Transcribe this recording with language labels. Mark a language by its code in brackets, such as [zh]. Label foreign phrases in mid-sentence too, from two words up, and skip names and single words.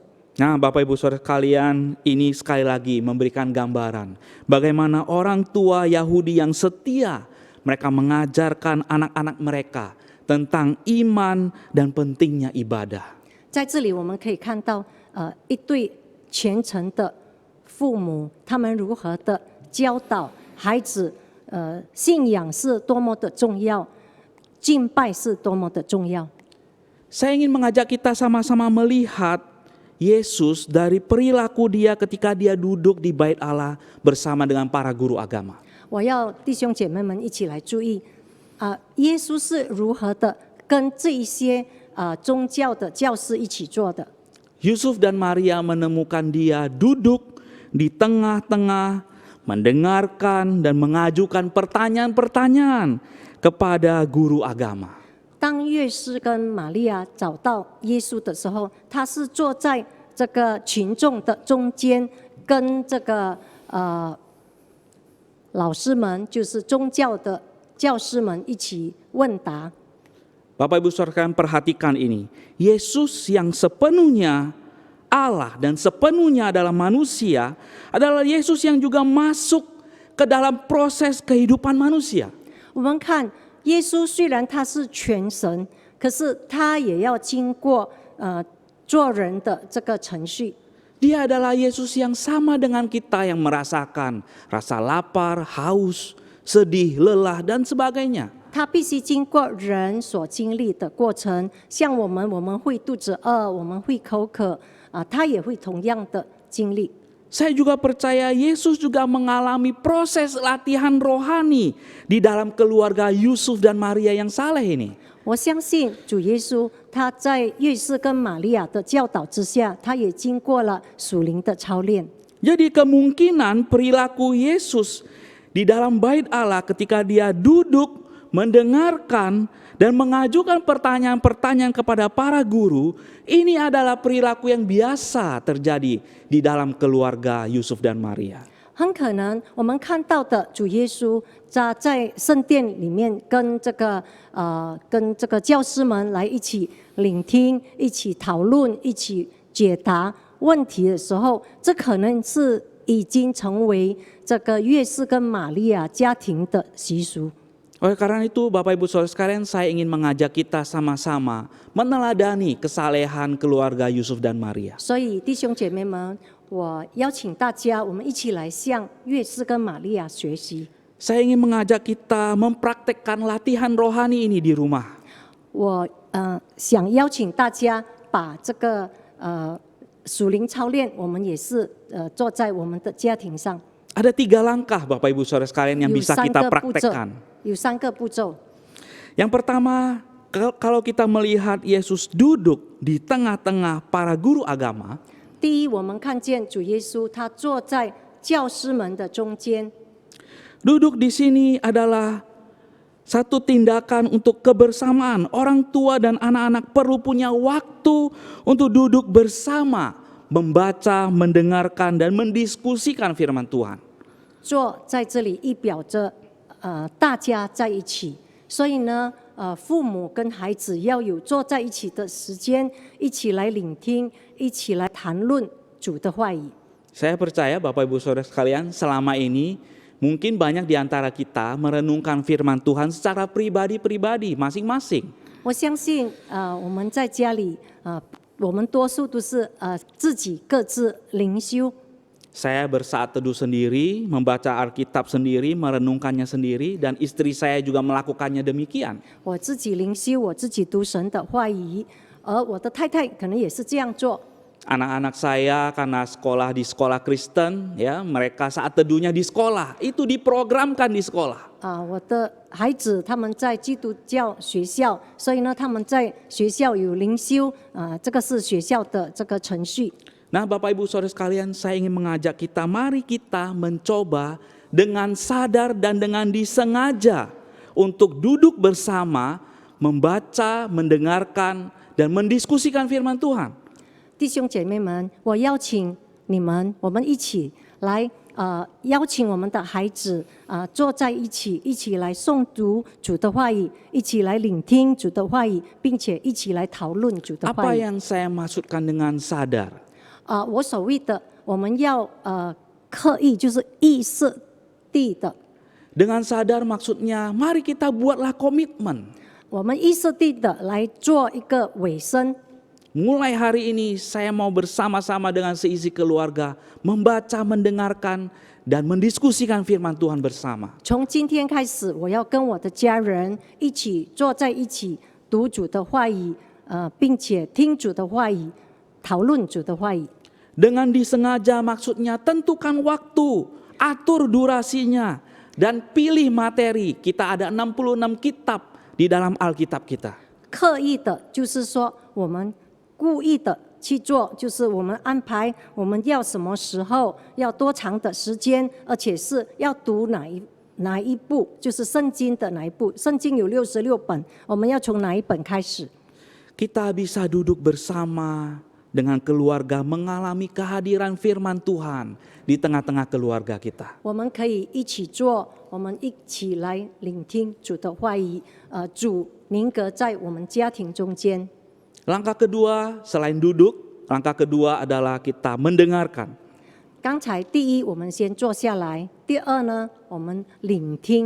[id] Nah, Bapak Ibu Saudara sekalian, ini sekali lagi memberikan gambaran bagaimana orang tua Yahudi yang setia, mereka mengajarkan anak-anak mereka tentang iman dan pentingnya ibadah. [zh] 在这里我们可以看到，一对虔诚的父母，他们如何的教导孩子，信仰是多么的重要，敬拜是多么的重要。 [id] Saya ingin mengajak kita sama-sama melihat Yesus dari perilaku dia ketika dia duduk di bait Allah bersama dengan para guru agama. [zh] 我要弟兄姐妹们一起来注意，耶稣是如何的跟这一些宗教的教师一起做的。 [id] Yusuf dan Maria menemukan dia duduk di tengah-tengah, mendengarkan dan mengajukan pertanyaan-pertanyaan kepada guru agama. [zh] 当约瑟跟玛利亚找到耶稣的时候，他是坐在这个群众的中间，跟这个老师们，就是宗教的教师们一起问答。 [id] Bapak Ibu Saudara sekalian perhatikan ini. Yesus yang sepenuhnya Allah dan sepenuhnya adalah manusia adalah Yesus yang juga masuk ke dalam proses kehidupan manusia. [zh] 我们看耶稣虽然他是全神，可是他也要经过做人的这个程序。 [id] Dia adalah Yesus yang sama dengan kita yang merasakan rasa lapar, haus, sedih, lelah dan sebagainya. [zh] 他必须经过人所经历的过程，像我们会肚子饿，我们会口渴，他也会同样的经历。 [id] Saya juga percaya Yesus juga mengalami proses latihan rohani di dalam keluarga Yusuf dan Maria yang saleh ini. [zh] 我相信主耶稣他在约瑟跟玛利亚的教导之下，他也经过了属灵的操练。 [id] Jadi kemungkinan perilaku Yesus di dalam bait Allah ketika dia duduk mendengarkan dan mengajukan pertanyaan-pertanyaan kepada para guru, ini adalah perilaku yang biasa terjadi di dalam keluarga Yusuf dan Maria. [zh] 很可能我们看到的主耶稣他在圣殿里面跟这个教师们来一起聆听、一起讨论、一起解答问题的时候，这可能是已经成为这个约瑟跟玛利亚家庭的习俗。 [id] Oleh karena itu Bapak Ibu Saudara sekalian, saya ingin mengajak kita sama-sama meneladani kesalehan keluarga Yusuf dan Maria. [zh] 所以弟兄姐妹们，我邀请大家，我们一起来向约瑟跟玛利亚学习。 [id] Saya ingin mengajak kita mempraktekkan latihan rohani ini di rumah. [zh] 我想邀请大家把这个属灵操练，我们也是做在我们的家庭上。 [id] Ada 3 langkah Bapak Ibu Saudara sekalian yang bisa kita praktekkan. [zh] 有3个步骤。 [id] Yang pertama, kalau kita melihat Yesus duduk di tengah-tengah para guru agama, [zh] 第一，我们看见主耶稣他坐在教师们的中间。 [id] duduk di sini adalah satu tindakan untuk kebersamaan. Orang tua dan anak-anak perlu punya waktu untuk duduk bersama, membaca, mendengarkan, dan mendiskusikan firman Tuhan. [zh] 坐在这里意表着大家在一起，所以呢，父母跟孩子要有坐在一起的时间，一起来聆听，一起来谈论主的话语。 [id] Saya percaya Bapak Ibu Saudara sekalian, selama ini mungkin banyak di antara kita merenungkan firman Tuhan secara pribadi-pribadi masing-masing. [zh] 我相信我们在家里我们多数都是自己各自灵修。 [id] Saya bersaat teduh sendiri, membaca Alkitab sendiri, merenungkannya sendiri, dan istri saya juga melakukannya demikian. [zh] 我自己灵修，我自己读神的话语，而我的太太可能也是这样做。 [id] Anak-anak saya karena sekolah di sekolah Kristen, ya mereka saat teduhnya di sekolah, itu diprogramkan di sekolah. [zh] 我的孩子他们在基督教学校，所以呢，他们在学校有灵修，这个是学校的这个程序。 [id] Nah Bapak Ibu Saudara sekalian, saya ingin mengajak kita, mari kita mencoba dengan sadar dan dengan disengaja untuk duduk bersama, membaca, mendengarkan, dan mendiskusikan firman Tuhan. [zh] 弟兄姐妹们，我邀请你们，我们一起来邀请我们的孩子坐在一起，一起来诵读主的话语，一起来聆听主的话语，并且一起来讨论主的 [id] Apa [zh] 话语。 [id] yang saya maksudkan dengan sadar? [zh] 我所谓的我们要刻意，就是意识地的。 [id] Dengan sadar maksudnya, mari kita buatlah komitmen. [zh] 我们意识地的来做一个尾声。 [id] mulai hari ini saya mau bersama-sama dengan seisi keluarga membaca, mendengarkan, dan mendiskusikan firman Tuhan bersama. [zh] 从今天开始，我要跟我的家人一起坐在一起读主的话语，并且听主的话语，讨论主的话语。 [id] Dengan disengaja maksudnya tentukan waktu, atur durasinya, dan pilih materi. Kita ada 66 kitab di dalam Alkitab kita. [zh] 刻意的，就是说我们故意的去做，就是我们安排我们要什么时候，要多长的时间，而且是要读哪一部，就是圣经的哪一部。圣经有66本，我们要从哪一本开始？ [id] Kita bisa duduk bersama dengan keluarga mengalami kehadiran firman Tuhan di tengah-tengah keluarga kita. [zh] 我们可以一起做，我们一起来聆听主的话语。主宁格在我们家庭中间。 [id] Langkah kedua selain duduk, langkah kedua adalah kita mendengarkan. [zh] 刚才第一，我们先坐下来；第二呢，我们聆听。